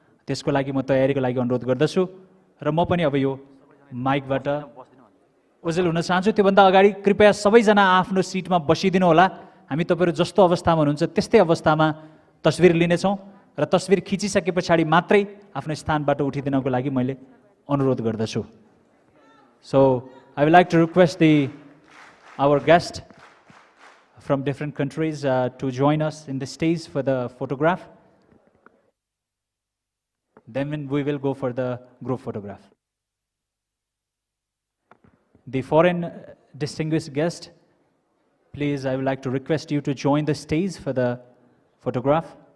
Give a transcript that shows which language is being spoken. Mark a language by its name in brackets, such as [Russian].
[Nepali] त्यसको लागि म तयारीको लागि अनुरोध गर्दछु र म पनि अब यो माइकबाट ओझेल हुन चाहन्छु. त्योभन्दा अगाडि कृपया सबैजना आफ्नो सिटमा बसिदिनु होला. हामी तपाईँहरू जस्तो अवस्थामा हुनुहुन्छ त्यस्तै अवस्थामा तस्विर लिनेछौँ र तस्विर खिचिसके पछाडि मात्रै आफ्नो स्थानबाट उठिदिनको लागि मैले अनुरोध गर्दछु. [English] So I would like to request our guest from different countries to join us in the stage for the photograph. Then we will go for the group photograph. The foreign distinguished guest, please, I would like to request you to join the stage for the photograph.